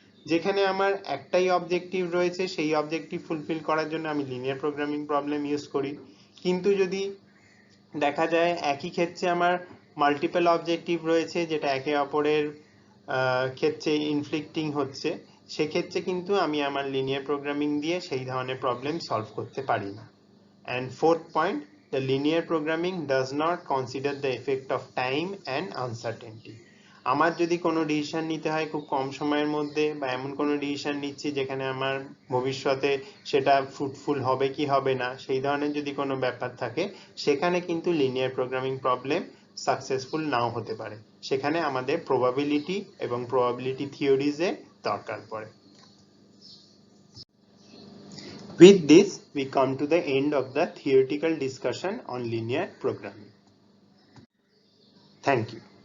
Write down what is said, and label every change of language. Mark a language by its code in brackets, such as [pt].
[bn] যেখানে আমার একটাই অবজেক্টিভ রয়েছে, সেই অবজেক্টিভ ফুলফিল করার জন্য আমি লিনিয়ার প্রোগ্রামিং প্রবলেম ইউজ করি, কিন্তু যদি দেখা যায় একই ক্ষেত্রে আমার মাল্টিপল অবজেক্টিভ রয়েছে যেটা একে অপরের ক্ষেত্রে ইনফ্লিক্টিং হচ্ছে, সেক্ষেত্রে কিন্তু আমি আমার লিনিয়ার প্রোগ্রামিং দিয়ে সেই ধরনের প্রবলেম সলভ করতে পারি না। [en] And fourth point, the linear programming does not consider the effect of time and uncertainty. [bn] আমার যদি কোনো ডিসিশন নিতে হয় খুব কম সময়ের মধ্যে, বা এমন কোনো ডিসিশন নিচ্ছি যেখানে আমার ভবিষ্যতে সেটা ফ্রুটফুল হবে কি হবে না, সেই ধরনের যদি কোনো ব্যাপার থাকে, সেখানে কিন্তু লিনিয়ার প্রোগ্রামিং প্রবলেম সাকসেসফুল নাও হতে পারে। সেখানে আমাদের প্রবাবিলিটি এবং প্রবাবিলিটি থিওরিজের দরকার পড়ে। [en] With this, we come to the end of the theoretical discussion on linear programming. Thank you.